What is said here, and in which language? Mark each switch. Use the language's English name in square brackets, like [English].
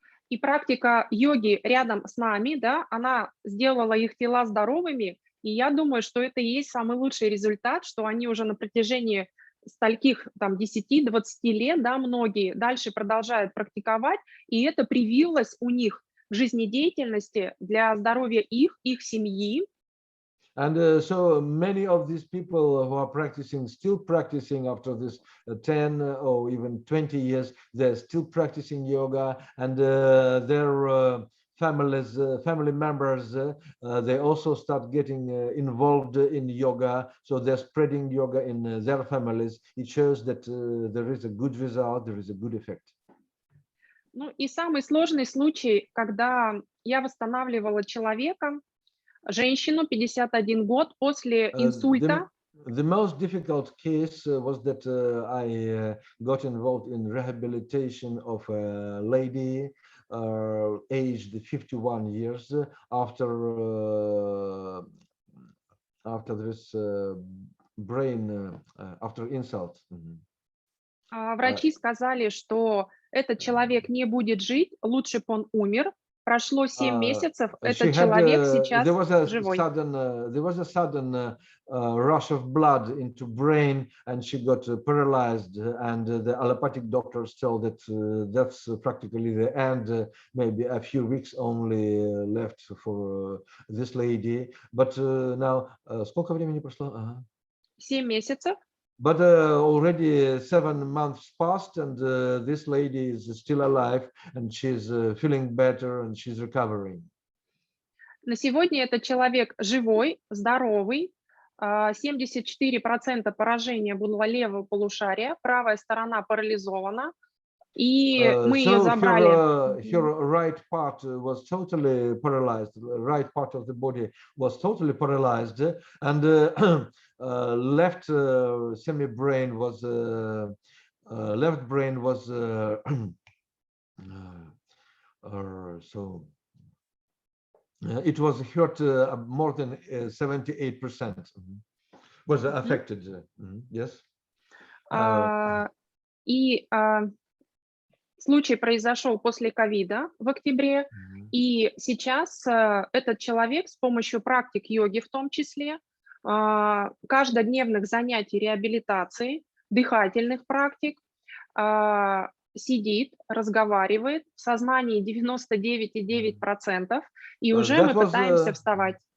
[Russian] И практика йоги рядом с нами, да, она сделала их тела здоровыми, и я думаю, что это и есть самый лучший результат, что они уже на протяжении стольких там 10-20 лет, да, многие дальше продолжают практиковать, и это привилось у них в жизнедеятельности для здоровья их семьи. [English] And so many of these people who are practicing, still practicing after this 10 or even 20 years, they're still practicing yoga, and their families, family members, they also start getting involved in yoga. So they're spreading yoga in their families. It shows that there is a good result, there is a good effect. [Russian] Ну и самый сложный случай, когда я восстанавливала человека, женщину, 51 год, после инсульта. [English] The most difficult case was that I got involved in rehabilitation of a lady aged 51 years after this brain, after insult. [Russian] Врачи сказали, что этот человек не будет жить, лучше бы он умер. Прошло 7 месяцев, этот человек сейчас живой. [English] There was a sudden rush of blood into brain, and she got paralyzed, and the allopathic doctors tell that that's practically the end. Maybe a few weeks only left for this lady. But now, [Russian] сколько времени прошло? 7 месяцев. [English] But already 7 months passed, and this lady is still alive, and she's feeling better, and she's recovering. [Russian] На сегодня этот человек живой, здоровый. 74% поражения было левого полушария, правая сторона парализована, и мы ее забрали. [English] Her right part was totally paralyzed. The right part of the body was totally paralyzed, and left semi-brain was left brain was so it was hurt more than 78% was affected. Yes. [Russian] И случай произошел после ковида в октябре, и сейчас этот человек с помощью практик йоги в том числе, каждодневных занятий реабилитации, дыхательных практик, сидит, разговаривает, в сознании 99,9%, и уже мы пытаемся вставать.